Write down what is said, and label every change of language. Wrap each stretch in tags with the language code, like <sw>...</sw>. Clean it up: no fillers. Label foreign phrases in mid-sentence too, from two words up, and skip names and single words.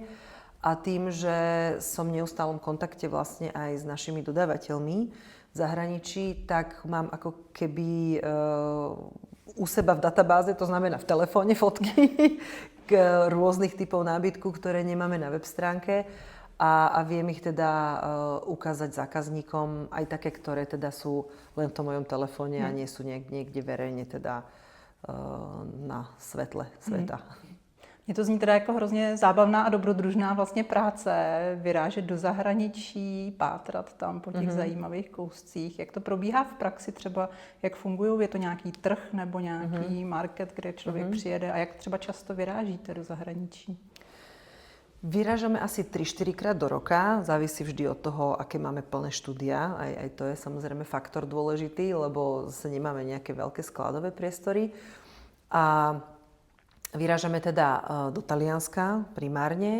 <sk>A tým, že som v neustálom kontakte vlastne aj s našimi dodávateľmi v zahraničí, tak mám ako keby u seba v databáze, to znamená v telefóne, fotky k rôznych typov nábytku, ktoré nemáme na web stránke. A viem ich teda ukázať zákazníkom, aj také, ktoré teda sú len v tom mojom telefóne a nie sú niekde verejne teda na svetle sveta.</sk> <cs>Mně to zní teda jako hrozně zábavná a dobrodružná vlastně práce, vyrážet do zahraničí, pátrat tam po těch zajímavých kouscích. Jak to probíhá v praxi třeba, jak fungují? Je to nějaký trh nebo nějaký market, kde člověk přijede, a jak třeba často vyrážíte do zahraničí?</cs> <sk>Vyrážame asi 3-4 krát do roka, závisí vždy od toho, aké máme plné štúdia. Aj to je samozrejme faktor dôležitý, lebo zase nemáme nejaké veľké skladové priestory. A vyrážame teda do Talianska primárne.</sk>